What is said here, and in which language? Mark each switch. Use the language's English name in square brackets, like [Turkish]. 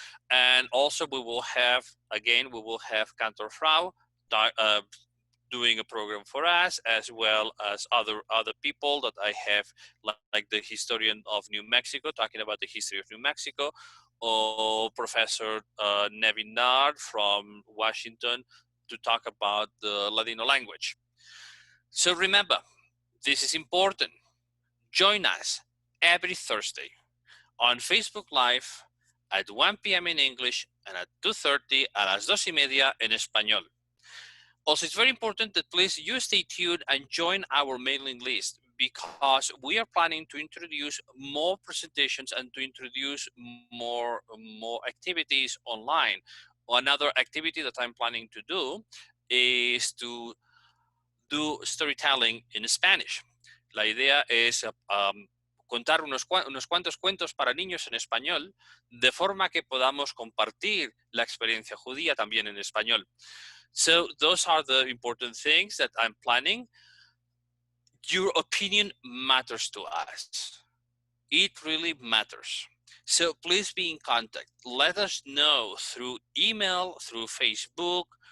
[English] And also we will have Cantor Frau doing a program for us, as well as other people that I have, like the historian of New Mexico, talking about the history of New Mexico, or Professor Nevin Nard from Washington to talk about the Ladino language. So remember, this is important. Join us every Thursday on Facebook Live at 1 p.m. in English and at 2:30 [Spanish] a las 2:30 en español. [English] Also, it's very important that please you stay tuned and join our mailing list, because we are planning to introduce more presentations and to introduce more activities online. Another activity that I'm planning to do is to do storytelling in Spanish. [Spanish] La idea es contar unos cuantos cuentos para niños en español, de forma que podamos compartir la experiencia judía también en español. [English] So those are the important things that I'm planning. Your opinion matters to us. It really matters. So please be in contact. Let us know through email, through Facebook.